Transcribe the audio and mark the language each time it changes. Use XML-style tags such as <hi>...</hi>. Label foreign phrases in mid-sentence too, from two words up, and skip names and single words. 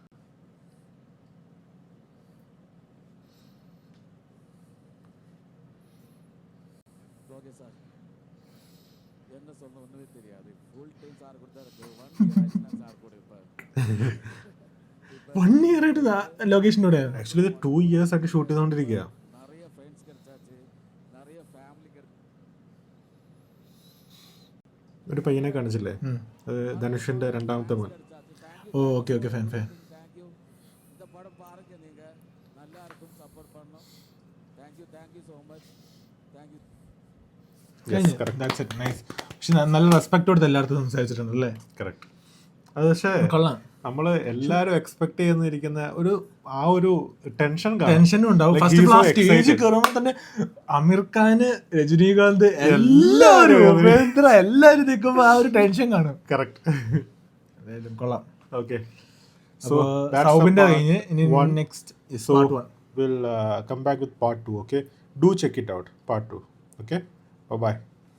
<ta>ஓகே சார், என்ன சொல்ல ஒன்றுமே தெரியாது,</ta> <en>full time</en> <ta>சார் கூட தான் இருக்கு. 1 இயர் ஆச்சு சார் கூட. இப்போ</ta> <ml>1 ഇയർ ആയിട്ട് ലൊക്കേഷനോടെ ആക്ച്വലി 2 years ആയിട്ട് ഷൂട്ട് ചെയ്തുകൊണ്ടിരിക്കുക.</ml> <ta>நிறைய ஃப்ரெண்ட்ஸ் கிடைச்சாச்சு, நிறைய ഫാമിലി.</ta> <ml>ഒരു പയ്യനെ കാണിച്ചില്ലേ, അത് ധനുഷിന്റെ രണ്ടാമത്തെ മോൻ.</ml> <en>okay fan.</en> <ta>தேங்க்யூ, இந்த படம் பாருங்க, நீங்க நல்லா இருக்கும், சப்போர்ட் பண்ணணும்.</ta> <en>thank you so much, thank you.</en> <ml>പക്ഷെ നല്ല റെസ്പെക്ട് കൊടുത്ത് എല്ലായിടത്തും സംസാരിച്ചിട്ടുണ്ട് അല്ലേ? കറക്റ്റ്. അത് പക്ഷേ കൊള്ളാം. നമ്മള് എല്ലാരും എക്സ്പെക്ട് ചെയ്യുന്നിരിക്കുന്ന ആ ഒരു ടെൻഷനും ഉണ്ടാവും.</ml> <en>first stage-ൽ</en> <ml>കയറുമ്പോൾ തന്നെ അമീർ ഖാന്, രജനീകാന്ത്, എല്ലാവരും നിൽക്കുമ്പോ ആ ഒരു ടെൻഷൻ കാണും. കറക്റ്റ്. കൊള്ളാം. ഓക്കെ, സോ സൗബിന്റെ കഴിഞ്ഞ് ഇനി</ml> <en>next part</en> <ml>1.</ml> <en>We'll come back with part 2. Okay, do check it out, part 2. Okay, bye bye.</en>